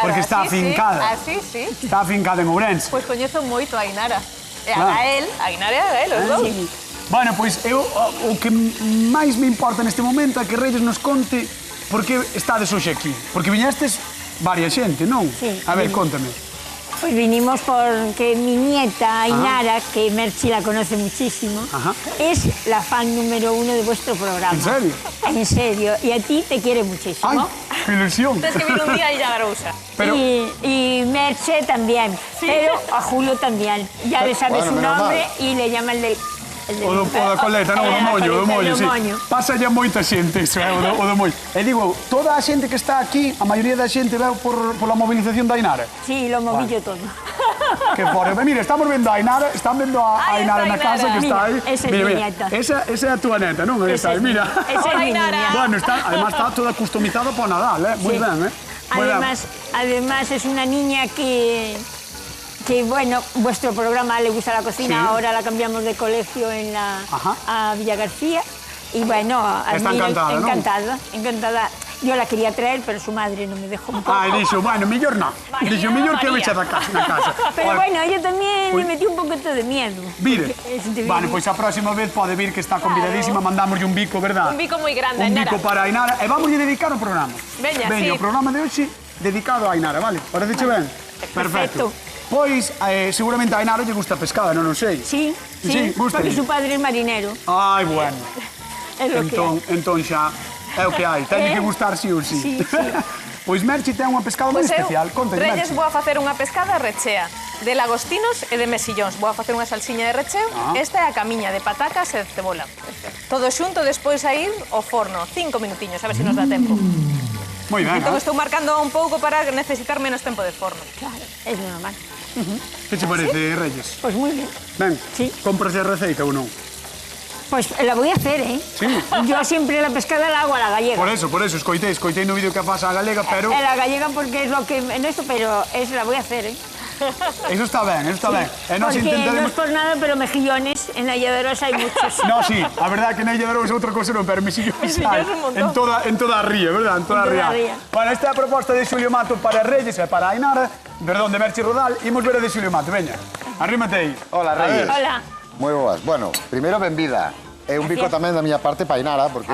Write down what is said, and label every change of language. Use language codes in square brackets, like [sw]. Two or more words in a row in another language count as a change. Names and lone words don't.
[gl] Porque está afincada. Así, sí. Está afincada en Ourense. Pois coñezo moito a Ainara. E a Gael, a Ainara e a Gael, os dous. Bueno, pois eu o que máis me importa neste momento é que Reyes nos conte por que estades hoxe aquí? Porque viñestes varia xente, non? Sí. A ver, contame. [es] Pues vinimos porque mi nieta Ainara, que Merchi la conoce muchísimo, es la fan número 1 de vuestro programa. ¿En serio? En serio. Y a ti te quiere muchísimo. ¡Ay, qué ilusión! Tienes que venir un día y ya Garousa. Pero- Y Merche también. Pero a Julio también. Ya le sabe Bueno, su menos nombre mal. y le llama el del... [gl] O da coleta, non, o do moño, sí. Pasa ya moita xente, iso, o do moño. E digo, toda a xente que está aquí, a maioría da xente veu [es] por la movilización [gl] da Ainara. [es] Sí, lo moví yo todo. [gl] Que fora. Mira, estamos vendo a Ainara, están vendo a [es] Ahí Ainara está [gl] na casa que está aí. [es] Mira, esa es mi nieta. [gl] Esa é a túa neta, non? Aí está, mira. [es] Esa es Hola, mi Ainara. niña. [gl] Bueno, además está toda customizada para Nadal, Muy Sí. ben, Muy ben. [es] Además es una niña que, bueno, vuestro programa le gusta la cocina, Sí. ahora la cambiamos de colegio en Ajá. a Villa García y bueno, Está encantada, ¿no? encantada. Yo la quería traer, pero su madre no me dejó un poco. [gl] Ai, dixo, bueno, mellor non. Dixo, mellor que vexe na casa. [es] Pero Ora, bueno, yo también Uy. le metí un poquito de miedo. [gl] Vire. [es] Porque es de [gl] Vale, Vigo. pois a próxima vez pode vir que está convidadísima, mandamoslle un bico, verdad? Un bico moi grande, Un Ainara. bico para Ainara. E vamos a dedicar o programa. Veña, sí. O programa de hoxe dedicado a Ainara, vale? Parece ben? Perfecto. Pois, seguramente a Ainara lle gusta a pescada, non o sei. Sí, gusta. [es] porque su padre es marinero. [gl] Ai, bueno. [es] Es lo que hay. [gl] Entón xa é o que hai. Ten que gustar sí ou sí. Sí, sí. Pois Merchi ten unha pescada moi Pois eu, especial. Conta, Reyes, Merchi. vou a facer unha pescada rechea de lagostinos e de mexillóns. Vou a facer unha salsiña de recheo. Esta é a camiña de patacas e de cebola. Todo xunto, despois a ir ao forno. 5 minutiños, a ver se nos dá tempo. Moi ben, Entón estou marcando un pouco para necesitar menos tempo de forno. [es] Claro, es normal. [gl] Que che parece, Reyes? [es] Pues muy bien. [gl] Ben, Sí. compras a receita ou non? [es] Pues la voy a hacer, ¿eh? Sí. Yo siempre la pescada la hago a la gallega. [gl] Por eso, escoitei no vídeo que faz a galega, pero [es] A la gallega porque es lo que... En esto, pero es la voy a hacer, ¿eh? [gl] eso está ben, eso está ben. E nós [es] Porque no [gl] intentaremos... [es] es por nada, pero mejillones en la Lladerosa hay muchos. No, sí, [gl] a verdade que na Illa de Oro é outra cosa, non, pero mexillones hai un montón. en toda a ría, verdad? En toda a En toda ría. a ría. Bueno, esta é a proposta de Xulio Mato para Reyes e para Ainara, perdón, de Merchi Rodal, imos ver a de Xulio Mato, veña, arrímate aí. Hola, Reyes. Hola. Moi boas. Bueno, primeiro, benvida. E un bico tamén da miña parte para Ainara, porque...